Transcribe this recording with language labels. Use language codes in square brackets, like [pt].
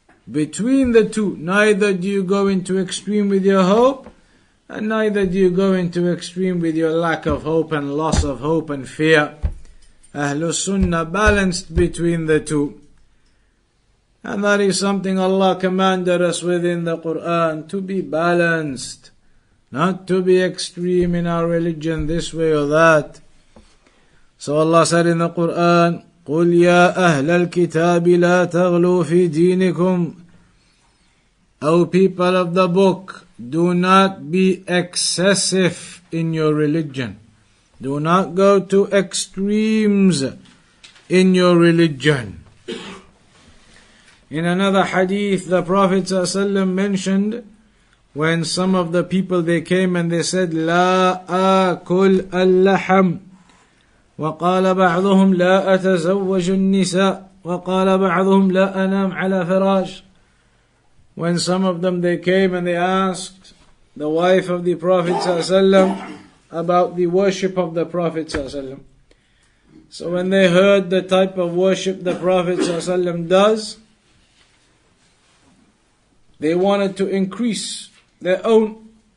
[en] Between the two, neither do you go into extreme with your hope, and neither do you go into extreme with your lack of hope and loss of hope and fear. Ahlus Sunnah balanced between the two. And that is something Allah commanded us within the Quran, to be balanced, not to be extreme in our religion this way or that. So Allah said in the Quran, [ar] قُلْ يَا أَهْلَ الْكِتَابِ لَا تَغْلُوا فِي دِينِكُمْ. [en] O people of the book, do not be excessive in your religion. Do not go to extremes in your religion. In another hadith, the Prophet ﷺ mentioned when some of the people, they came and they said, [ar] لا آكل اللحم. وقال بعضهم لا أتزوج النساء. وقال بعضهم لا أنام على فراش. [en] When some of them, they came and they asked the wife of the Prophet ﷺ about the worship of the Prophet ﷺ. So when they heard the type of worship the Prophet ﷺ does, they wanted to increase their own.